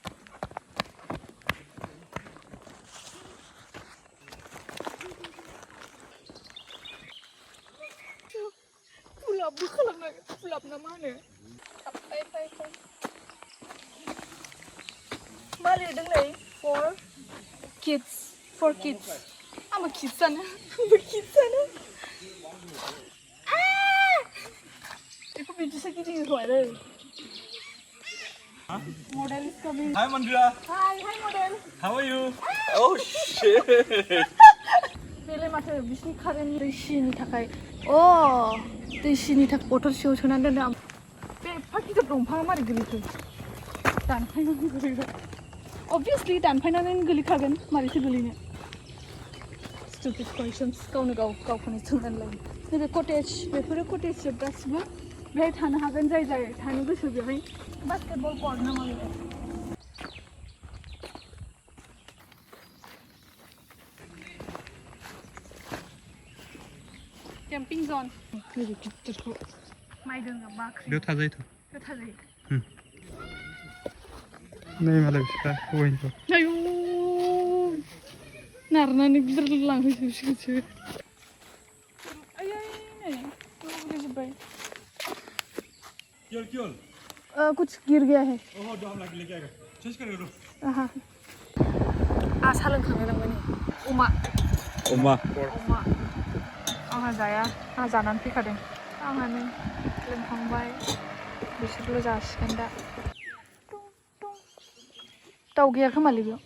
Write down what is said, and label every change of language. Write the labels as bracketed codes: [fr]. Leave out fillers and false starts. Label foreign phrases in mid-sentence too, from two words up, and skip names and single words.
[brx] पुलाबबो खालामनांगोन, पुलाब ना मा होनो? फै. मा लिरदों नै? [en] For kids. [brx] आंबो किड्सआनो. बेखौ बिदिसो गिदिङो खोमालै. [en] Model is coming. Hi Mandira. Hi model. How are you? Oh shit. [brx] बेलाय माथो बिसिनि कारेन्ट दैसिनि थाखाय. दैसिनि थाखाय बथल सिङाव सोनानै दोनदों आं. बे एफा गिदिर दंफाङा मारै गोलैखो? दानफायनानै गोलैबाय. Obviously दानफायनानै गोलैखागोन, मारैथो गोलैनो? [en] Stupid questions. [brx] गावनो गावखौनो सोंनानै लायो. नैबे कटेज, बेफोरो कटेज गासिबो. बेहाय थानो हागोन, जाय थानो गोसो बेवहाय. [en] basketball court [brx] ना मा बेलाय? [en] camping zone. [brx] नैबे गिदिरखौ माइ दोनग्रा बाख्रि. बेयाव थाजायोथ'. बेयाव थाजायो. नै मालाय बिस्रा हौवानिथ'. आयौ नारनानै गिदिर लांफैजोबसिगोनसो. आयै नै गोलैजोब्बाय. [hi] क्यों? कुछ गिर गया है. ओहो, जो हम लेके आएगा. चेंज करेगा. [brx] आहा. सा लोंखांनो नांबाय नै. अमा. आंहा जाया, आंहा जानानै फैखादों. आंहानो लोंखांबाय, बिसोरल' जासिगोन दा. दाउ गैया खोमालै बेयाव.